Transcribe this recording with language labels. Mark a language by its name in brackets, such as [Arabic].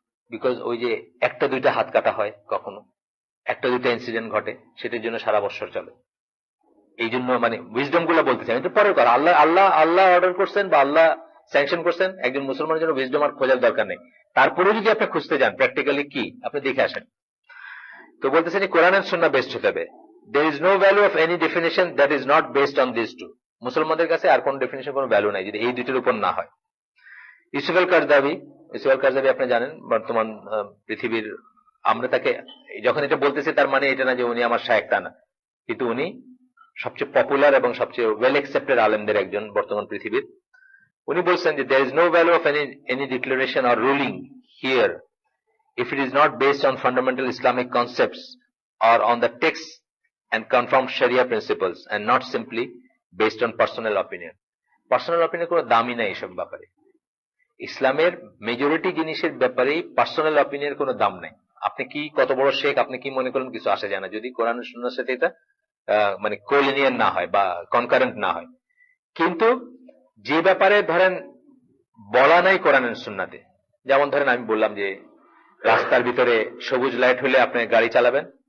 [Bangla] Because ওই যে একটা দুইটা হাত কাটা হয়, কখনো একটা দুইটা ইনসিডেন্ট ঘটে, সেটার জন্য সারা বছর চলে। এই জন্য মানে উইজডম গুলা বলতেছে, আমি তো পরের কথা, আল্লাহ আল্লাহ আল্লাহ অর্ডার করছেন বা আল্লাহ স্যাংশন করছেন, একজন মুসলমানের জন্য উইজডম আর খোঁজার দরকার নেই। তারপরে যদি আপনি খুঁজতে যান প্র্যাকটিক্যালি কি, আপনি দেখে আসেন। তো বলতেছেন কোরআন এন্ড সুন্নাহ বেসড হতে হবে। [English] there is no value of any definition that is not based on these two. [Bangla] মুসলমানদের কাছে আর কোন ডেফিনেশন কোনো ভ্যালু নাই যদি এই দুটোর উপর না হয়। ইউসুফ আল কারজাবি আপনি জানেন বর্তমান পৃথিবীর, আমরা তাকে যখন এটা বলতেছি তার মানে এটা না যে উনি আমার শায়েখ, তা না, কিন্তু উনি সবচেয়ে পপুলার এবং সবচেয়ে ওয়েল অ্যাকসেপ্টেড আলেমদের একজন বর্তমান পৃথিবীর। উনি বলছেন যে [English] there is no value of any declaration or ruling here if it is not based on fundamental Islamic concepts or on the text and confirmed Sharia principles and not simply based on personal opinion. [Bangla] Personal opinion কোনো দামই নাই এসব ব্যাপারে। ইসলামের majority জিনিসের ব্যাপারেই personal অপিনিয়নের কোনো দাম নাই। আপনি কি কত বড় শেখ, আপনি কি মনে করেন, কিছু আসে যায় না যদি কোরআন সুন্নাহর সাথে এটা মানে কোলিনিয়ান না হয় বা কনকারেন্ট না হয়। কিন্তু যে ব্যাপারে ধরেন বলা নাই কোরআন সুন্নাহতে, যেমন ধরেন আমি বললাম যে রাস্তার ভিতরে সবুজ লাইট হলে আপনি গাড়ি চালাবেন,